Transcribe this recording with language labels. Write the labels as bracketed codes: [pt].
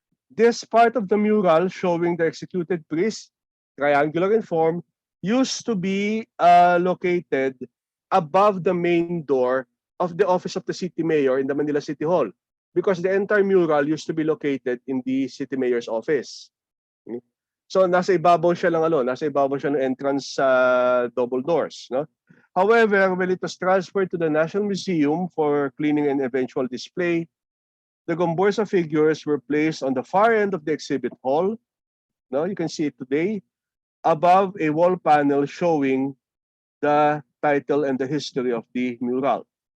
[en] This part of the mural showing the executed priest, triangular in form, used to be located above the main door of the office of the city mayor in the Manila City Hall, because the entire mural used to be located in the city mayor's office. [tl] So nasa ibabaw siya ng entrance sa double doors, no? [en] However, when it was transferred to the National Museum for cleaning and eventual display, the GomBurZa figures were placed on the far end of the exhibit hall. No, you can see it today, above a wall panel showing the title and the history of the mural.